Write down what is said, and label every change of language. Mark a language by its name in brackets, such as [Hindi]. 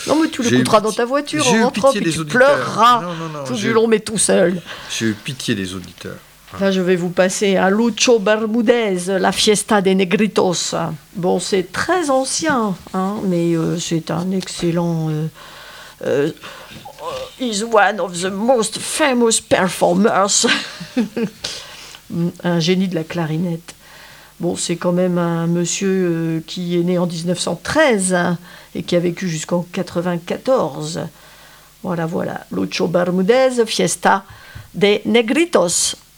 [French] Non, mais tu l'écouteras dans ta voiture, j'ai en rentrant, puis auditeurs. Tu pleureras non, tout du long, mais tout seul. J'ai eu pitié des auditeurs. Là, je vais vous passer à Lucho Bermudez, La Fiesta de Negritos. Bon, c'est très ancien, hein, mais c'est un excellent... [English] is one of the most famous performers. [French] Un génie de la clarinette. Bon, c'est quand même un monsieur qui est né en 1913, hein, et qui a vécu jusqu'en 1994. Voilà, voilà. Lucho Bermudez, Fiesta de Negritos.